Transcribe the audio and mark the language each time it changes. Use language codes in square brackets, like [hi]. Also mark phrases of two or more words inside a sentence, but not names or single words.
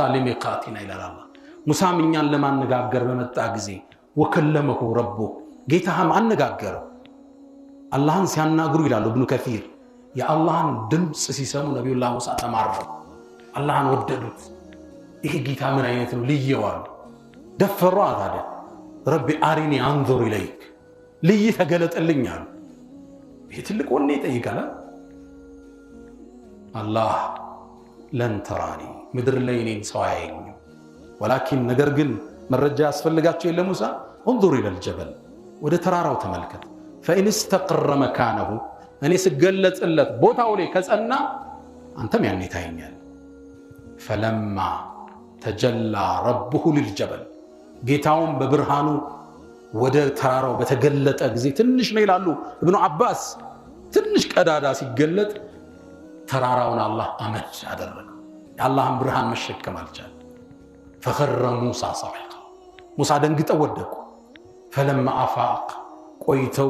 [am] ለሚቃቲና ይላል አላህ። ሙሳም እኛን ለማነጋገር በመጣ ጊዜ [ar] وكلمه ربه [am] ጌታህም አነጋገረው። አላህን ሲያናግሩ ይላሉ ኢብኑ ከሲር የአላህን ድምጽ ሲሰሙ ነብዩላህ ሙሳ ተማረሩ፣ አላህን ወደዱት። ይሄ ጌታ ምን አይነት ነው ልየዋሉ። ደፈሩ አታደ [ar] رب أرني أنظر إليك [am] ልይ ተገለጠልኝ አሉ። ይሄ ትልቅ ወኔ ይጠይቃል። አላህ [ar] لن تراني [am] ምድር ላይ እኔን ሰው አያየኝም፣ ወላኪን ነገር ግን መረጃ ያስፈልጋቸው የለ ሙሳ [ar] انظر الى الجبل [am] ወደ ተራራው ተመልከት [ar] فإن استقر مكانه [am] እኔ ስገለጽለት ቦታው ላይ ከጸና አንተም ያኔ ታየኛል። [ar] فلما تجلى ربه للجبل [am] ጌታውን በብርሃኑ ወደ ተራራው በተገለጠ ጊዜ ትንሽ ነው ይላሉ ኢብኑ አባስ። ትንሽ ቀዳዳ ሲገለጥ ተራራውን አላህ አመድ አደረገው። የአላህን ብርሃን መሸከም አልቻለም። [ar] فخر موسى صعقا [am] ሙሳ ደንግጠው ወደቁ። [ar] فلما أفاق [am] ቆይተው